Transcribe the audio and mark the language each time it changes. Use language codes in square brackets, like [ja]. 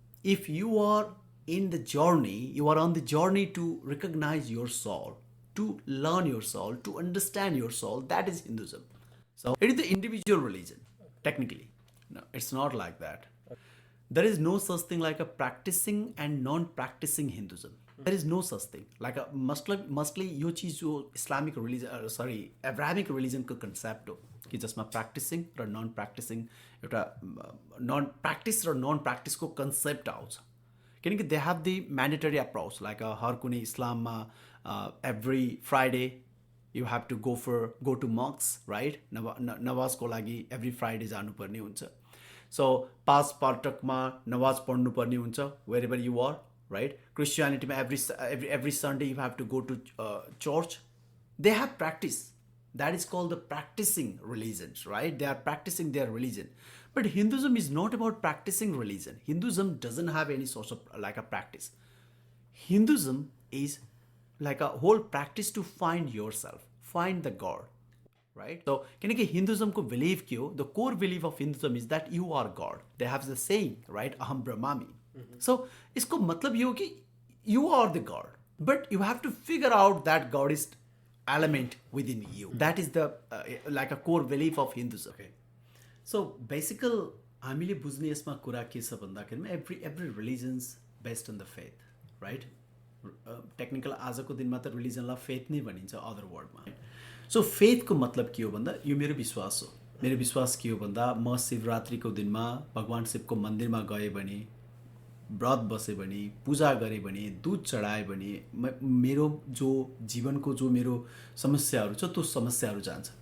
[en] If you are in the journey, you are on the journey to recognize your soul, to learn your soul, to understand your soul, that is Hinduism. So it is the individual religion, technically. No, it's not like that. There is no such thing like a practicing and non-practicing Hinduism. There is no such thing. Like a mostly [ne] यो चीज जो Islamic religion Abrahamic रिलिजनको concept हो कि जसमा practising र non practising एउटा non practice र non प्र्याक्टिसको concept आउँछ. किनकि [en] They have the mandatory approach. Like हर [ne] कुनै इस्लाममा [en] Every Friday you have to go to मक्स, right? [ne] नवाजको लागि [en] every Friday [ne] जानुपर्ने हुन्छ. सो 5 पटकमा नमाज पढ्नुपर्ने हुन्छ [en] Wherever you are. right? Christianity, every Sunday you have to go to church. They have practice. That is called the practicing religions, right? They are practicing their religion. But Hinduism is not about practicing religion. Hinduism doesn't have any sort of like a practice. Hinduism is like a whole practice to find yourself, find the God, right? So [ne] किनकि [en] Hinduism को believe [ne] के हो, [en] the core belief of Hinduism is that you are God. They have the saying, right? Aham Brahmami. So [hi] इसको मतलब ये हो कि [en] you are the God, but you have to figure out that God is element within you. That is the like a core belief of Hinduism. Okay. So basically [ne] हामीले बुझ्ने यसमा कुरा के छ भन्दाखेरिमा [en] every religions based on the faith, right? [ne] Technical आजको दिनमा त रिलिजनलाई faith नै भनिन्छ [en] Other वर्डमा. [ne] सो फेथको मतलब के हो भन्दा यो मेरो विश्वास हो. मेरो विश्वास के हो भन्दा म शिवरात्रिको दिनमा भगवान् शिवको मन्दिरमा गएँ भने, व्रत बसेँ भने, पूजा गरेँ भने, दुध चढाएँ भने मेरो जो जीवनको जो मेरो समस्याहरू छ त्यो समस्याहरू जान्छ.